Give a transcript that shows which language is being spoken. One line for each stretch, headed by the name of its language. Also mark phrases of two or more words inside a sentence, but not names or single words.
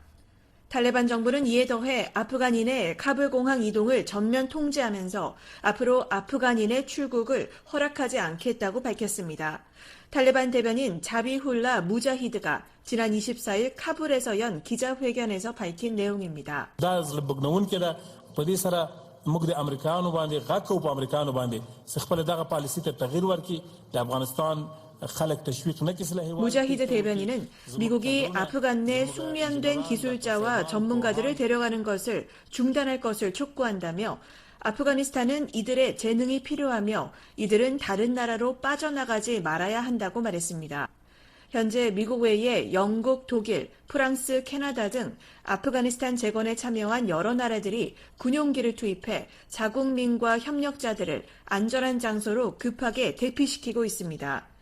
Korean: 탈레반 정부는 이에 더해 아프간인의 카불 공항 이동을 전면 통제하면서 앞으로 아프간인의 출국을 허락하지 않겠다고 밝혔습니다. 탈레반 대변인 자비훌라 무자히드가 지난 24일 카불에서 연 기자회견에서 밝힌 내용입니다.
Pashto: موږ د امریکایانو باندې غږ کوو په امریکایانو باندې خپل دغه پالیسي ته تغییر ورکړي د افغانستان خلک تشویق نه کړي.
Korean: 무자히드 대변인은 미국이 아프간 내 숙련된 기술자와 전문가들을 데려가는 것을 중단할 것을 촉구한다며 아프가니스탄은 이들의 재능이 필요하며 이들은 다른 나라로 빠져나가지 말아야 한다고 말했습니다. 현재 미국 외에 영국, 독일, 프랑스, 캐나다 등 아프가니스탄 재건에 참여한 여러 나라들이 군용기를 투입해 자국민과 협력자들을 안전한 장소로 급하게 대피시키고 있습니다.